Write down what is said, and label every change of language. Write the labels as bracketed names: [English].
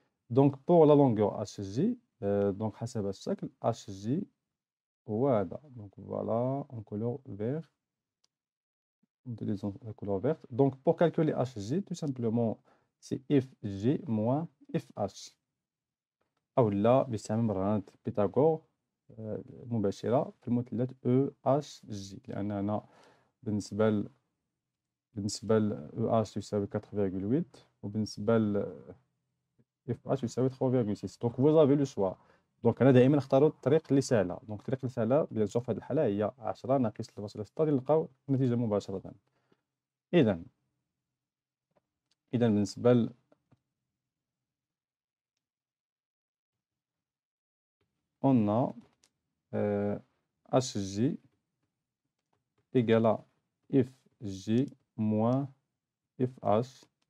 [French] Donc pour la longueur hj, donc [Arabic] حسب الشكل hj هو هذا. [French] Donc voilà en couleur vert. On utilise la couleur verte. Donc pour calculer hj, tout simplement c'est fg moins fh. [Arabic] أو لا باستعمال برهنة بيثاغور مباشرة في المثلث EHG، لأن هنا بالنسبة ل EH يساوي 4,8 وبالنسبة ل FH يساوي 3,6. دونك [French] vous avez le choix. [Arabic] دونك أنا دائما اختار الطريق اللي سهلة. دونك الطريق اللي سهلة بيان سور في هذه الحالة هي 10 ناقص 3.6 نلقاو النتيجة مباشرة. إذا بالنسبة [French] on a HJ égale à FJ moins FH.